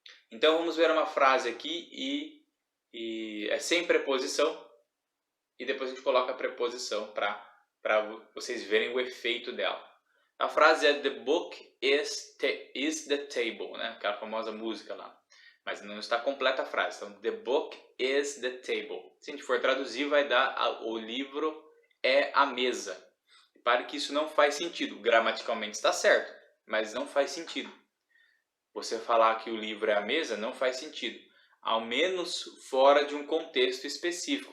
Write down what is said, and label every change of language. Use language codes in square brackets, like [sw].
[pt] Então vamos ver uma frase aqui e é sem preposição, e depois a gente coloca a preposição para vocês verem o efeito dela. A frase é [en] "The book is the table", [pt] né? Aquela famosa música lá. Mas não está completa a frase. Então, [en] "The book is the table". [pt] Se a gente for traduzir, vai dar "o livro é a mesa". Repare que isso não faz sentido. Gramaticalmente está certo, mas não faz sentido. Você falar que o livro é a mesa não faz sentido. Ao menos fora de um contexto específico.